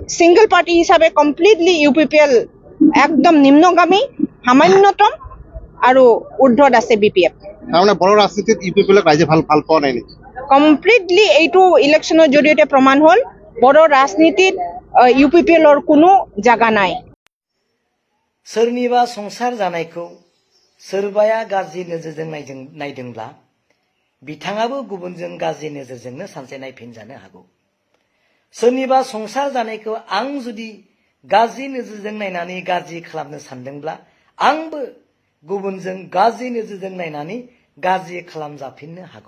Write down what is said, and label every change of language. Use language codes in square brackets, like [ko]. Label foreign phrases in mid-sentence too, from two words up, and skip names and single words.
[en] single party [as] হিচাপে কমপ্লিটলি UPPL একদম নিম্নগামী সামান্যতম আৰু ঊৰ্ধ্বত আছে BPF। তাৰমানে বড়ো ৰাজনীতিত UPPLক ৰাইজে ভাল পোৱা নাই নেকি? কমপ্লিটলি এইটো ইলেকশ্যনৰ জৰিয়তে প্ৰমাণ হ'ল বড়ো ৰাজনীতিত UPPLৰ কোনো জায়गा নাই। [brx] सोरनिबा संसार जानायखौ सोरबाया गाज्रि नोजोरजों नायदोंब्ला बिथाङाबो गुबुनजों गाज्रि नोजोरजोंनो सानसे नायफिनजानो हागौ। सोरनिबा संसार जानायखौ आं जुदि गाज्रि नोजोरजों नायनानै गाज्रि खालामनो सानदोंब्ला आंबो गुबुनजों गाज्रि नोजोरजों नायनानै गाज्रि खालामजाफिननो हागौ।